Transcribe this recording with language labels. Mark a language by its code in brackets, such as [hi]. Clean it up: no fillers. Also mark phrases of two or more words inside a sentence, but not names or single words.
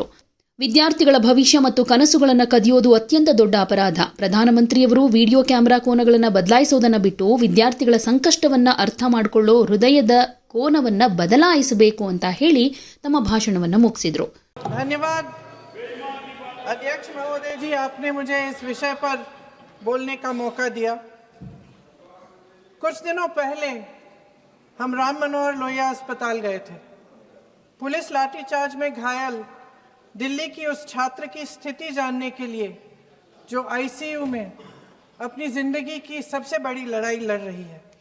[kn] ವಿದ್ಯಾರ್ಥಿಗಳ ಭವಿಷ್ಯ ಮತ್ತು ಕನಸುಗಳನ್ನು ಕದಿಯೋದು ಅತ್ಯಂತ ದೊಡ್ಡ ಅಪರಾಧ. ಪ್ರಧಾನಮಂತ್ರಿಯವರು ವಿಡಿಯೋ ಕ್ಯಾಮೆರಾ ಕೋನಗಳನ್ನು ಬದಲಾಯಿಸೋದನ್ನ ಬಿಟ್ಟು ವಿದ್ಯಾರ್ಥಿಗಳ ಸಂಕಷ್ಟವನ್ನ ಅರ್ಥ ಮಾಡಿಕೊಳ್ಳೋ ಹೃದಯದ ಕೋನವನ್ನ ಬದಲಾಯಿಸಬೇಕು ಅಂತ ಹೇಳಿ ತಮ್ಮ ಭಾಷಣವನ್ನ ಮುಗಿಸಿದ್ರು. [hi] ಧನ್ಯವಾದ अध्यक्ष महोदय जी, आपने मुझे इस विषय पर बोलने का मौका दिया. कुछ दिनों पहले हम राम मनोहर लोहिया अस्पताल गए थे. पुलिस लाठीचार्ज में घायल दिल्ली की उस छात्र की स्थिति जानने के लिए जो आईसीयू में अपनी जिंदगी की सबसे बड़ी लड़ाई लड़ रही है.